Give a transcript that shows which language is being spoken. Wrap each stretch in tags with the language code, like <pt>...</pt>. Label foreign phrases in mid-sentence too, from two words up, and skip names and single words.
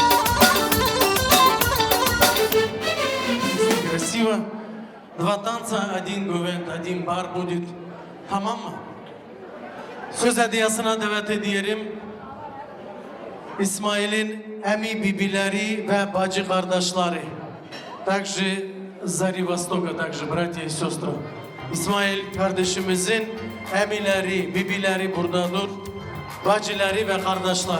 <ru>Красиво. Два танца, один гувент, один бар будет.</ru> <tr>Tamam mı? Söz hediyesine davet ediyorum. İsmail'in emi bibileri ve bacı kardeşleri.</tr> <ru>Также Зари Востока, также братья и сестры.</ru> <tr>İsmail kardeşimizin emileri, bibileri buradadır. Bacıları ve kardeşleri.</tr>